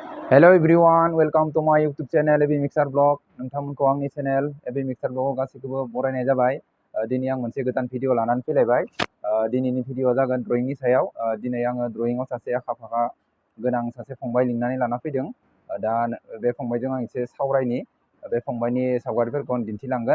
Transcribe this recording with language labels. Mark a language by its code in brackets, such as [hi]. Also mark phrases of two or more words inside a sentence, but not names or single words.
[en] Hello everyone, welcome to my YouTube channel Ebi Mixer Vlog. [brx] नोंथांमोनखौ आंनि चेनेल Ebi Mixer Vlog गासैखौबो बरायनाय जाबाय। दिनै आं मोनसे गोदान भिडिअ लानानै फैलायबाय। दिनैनि भिडिअआ जागोन ड्रयिंनि सायाव। दिनै आङो ड्रयिंआव सासे आखा-फाखा गोनां सासे फंबाय लिंनानै लाना फैदों। दा बे फंबायजों आं एसे सावरायनि। बे फंबायनि सावगारिफोरखौ आं दिन्थिलांगोन।